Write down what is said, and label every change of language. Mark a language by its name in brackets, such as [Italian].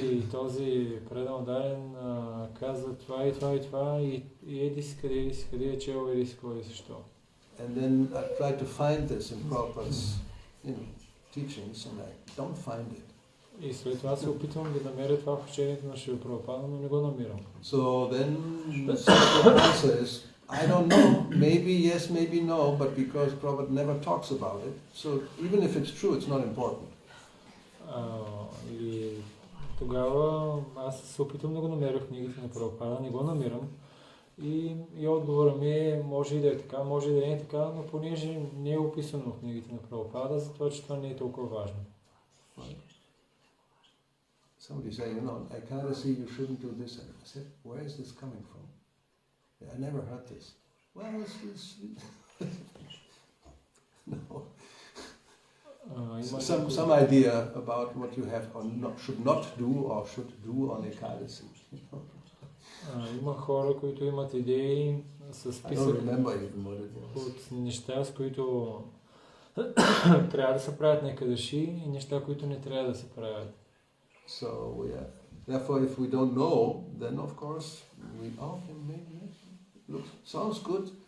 [Bulgarian] Този предал даден каза това и това и това и еди си къде е чел, еди си кой защо. [English] And then I try to find this in Prabhupada's teachings and I don't find it. [Bulgarian] И след това се опитвам да намеря това в учението на Шрила Прабхупада, но не го намирам. [English] So then the simple answer is, I don't know, maybe yes, maybe no, but because Prabhupada never talks about it, so even if it's true, it's not important. [Bulgarian] И тогава аз се опитвам да го намеря в книгите на Прабхупада, не го намирам. И отговора ми е, може и да е така, може и да не е така, но понеже не е описано в книгите на Прабхупада, затова, че това не е толкова важно. [English] Somebody said, you know, I kind of see you shouldn't do this. And I said, where is this coming from? I never heard this. Well, it's no. Some idea about what you have or should not do or should do on Ekadasi. [Bulgarian] Има хора, които имат идеи с списък от неща, с които трябва да се правят на Екадаши и неща, които не трябва да се правят. [English] So therefore, if we don't know, then of course maybe looks sounds good.